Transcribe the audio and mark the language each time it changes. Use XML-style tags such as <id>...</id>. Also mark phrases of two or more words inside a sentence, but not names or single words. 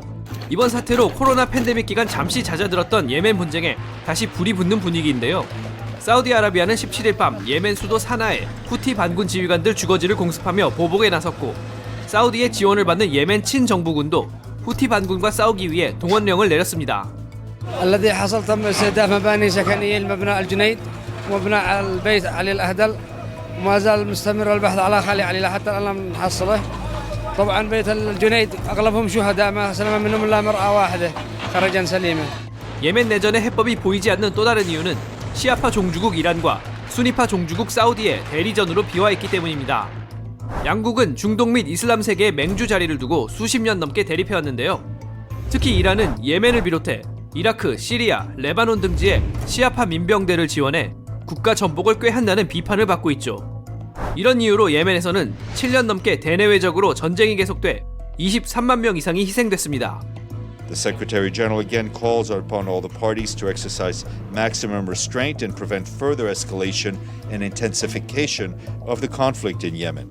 <ko>이번 사태로 코로나 팬데믹 기간 잠시 잦아들었던 예멘 분쟁에 다시 불이 붙는 분위기인데요. 사우디아라비아는 17일 밤 예멘 수도 사나에 후티 반군 지휘관들 주거지를 공습하며 보복에 나섰고 사우디의 지원을 받는 예멘 친정부군도 후티 반군과 싸우기 위해 동원령을 내렸습니다.</ko> <ar>الذي حصل تم استهداف مباني سكنية لمبنى الجنيد ومبنى البيت علي الأهدل وما زال مستمر البحث على خالي علي حتى الآن لم نحصله. طبعا بيت الجنيد أغلبهم شهداء ما سلم منهم إلا مرأة واحدة خرجا سليما.</ar> <ko>예멘 내전의 해법이 보이지 않는 또 다른 이유는 시아파 종주국 이란과 수니파 종주국 사우디의 대리전으로 비화했기 때문입니다. 양국은 중동 및 이슬람 세계의 맹주 자리를 두고 수십 년 넘게 대립해왔는데요. 특히 이란은 예멘을 비롯해 이라크, 시리아, 레바논 등지에 시아파 민병대를 지원해 국가 전복을 꾀한다는 비판을 받고 있죠. 이런 이유로 예멘에서는 7년 넘게 대내외적으로 전쟁이 계속돼 23만 명 이상이 희생됐습니다.</ko> <en>The Secretary General again calls upon all the parties to exercise maximum restraint and prevent further escalation and intensification of the conflict in Yemen.</en>